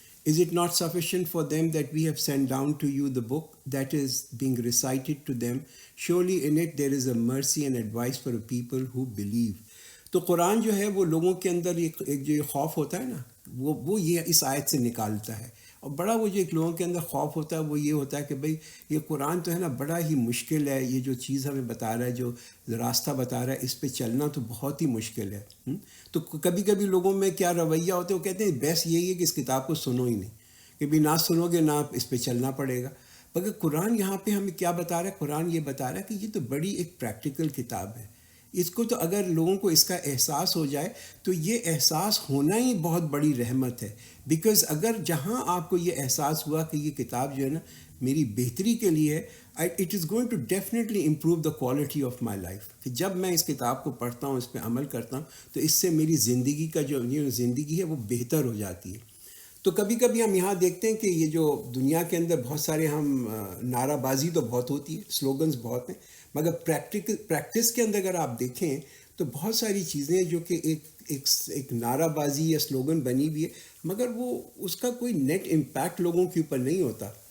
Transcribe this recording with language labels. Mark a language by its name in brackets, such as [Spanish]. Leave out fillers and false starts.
[English] Is it not sufficient for them that we have sent down to you the book that is being recited to them? Surely in it there is a mercy and advice for a people who believe. [Urdu] تو قرآن جو ہے وہ لوگوں کے اندر ایک جو خوف ہوتا ہے نا، وہ یہ اس آیت سے نکالتا ہے. اور بڑا وہ جو ایک لوگوں کے اندر خوف ہوتا ہے وہ یہ ہوتا ہے کہ بھئی یہ قرآن تو ہے نا بڑا ہی مشکل ہے، یہ جو چیز ہمیں بتا رہا ہے، جو راستہ بتا رہا ہے، اس پہ چلنا تو بہت ہی مشکل ہے. تو کبھی کبھی لوگوں میں کیا رویہ ہوتا ہے، وہ کہتے ہیں بیس یہی ہے کہ اس کتاب کو سنو ہی نہیں، کہ بھی نہ سنو گے نہ اس پہ چلنا پڑے گا. مگر قرآن یہاں پہ ہمیں کیا بتا رہا ہے؟ قرآن یہ بتا رہا ہے کہ یہ تو بڑی ایک پریکٹیکل کتاب ہے. اس کو تو اگر لوگوں کو اس کا احساس ہو جائے تو یہ احساس ہونا ہی بہت بڑی رحمت ہے. بیکاز اگر جہاں آپ کو یہ احساس ہوا کہ یہ کتاب جو ہے نا میری بہتری کے لیے ہے. [English] It is going to definitely improve the quality of my life. [Urdu] کہ جب میں اس کتاب کو پڑھتا ہوں, اس پہ عمل کرتا ہوں, تو اس سے میری زندگی کا جو زندگی ہے وہ بہتر ہو جاتی ہے. تو کبھی کبھی ہم یہاں دیکھتے ہیں کہ یہ جو دنیا کے اندر بہت سارے ہم نعرہ بازی تو بہت ہوتی ہے, سلوگنز بہت ہیں, مگر پریکٹس کے اندر اگر آپ دیکھیں تو بہت ساری چیزیں جو کہ ایک نعرہ بازی یا سلوگن بنی ہوئی ہے, مگر وہ اس کا کوئی نیٹ امپیکٹ لوگوں کے اوپر نہیں ہوتا.